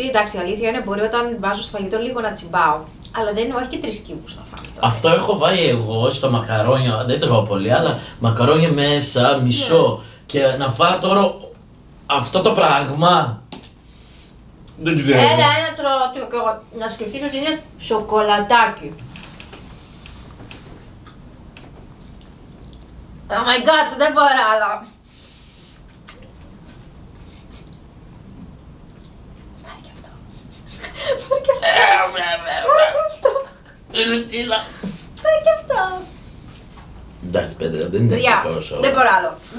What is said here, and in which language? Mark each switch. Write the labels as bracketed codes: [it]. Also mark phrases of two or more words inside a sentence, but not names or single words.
[el] Εντάξει, η αλήθεια είναι μπορεί όταν βάζω στο φαγητό λίγο να τσιμπάω. Αλλά δεν είναι, όχι και 3 κύβους να φάμε τώρα. Αυτό έχω βάλει εγώ στο μακαρόνια, δεν τρώω πολύ, αλλά μακαρόνια μέσα, μισό. Και να φάω τώρα αυτό το πράγμα. Δεν ξέρω. Έλα, ένα τρώω και εγώ. Να σκεφτείς ότι είναι σοκολατάκι. [en] Oh my god, [el] δεν μπορώ άλλο. Πάρε και αυτό. Πάρε και αυτό. Πάρε και αυτό. Εντάξει, Πέτρα, δεν είναι Παιδιά, τόσο. δεν μπορώ άλλο. Δε.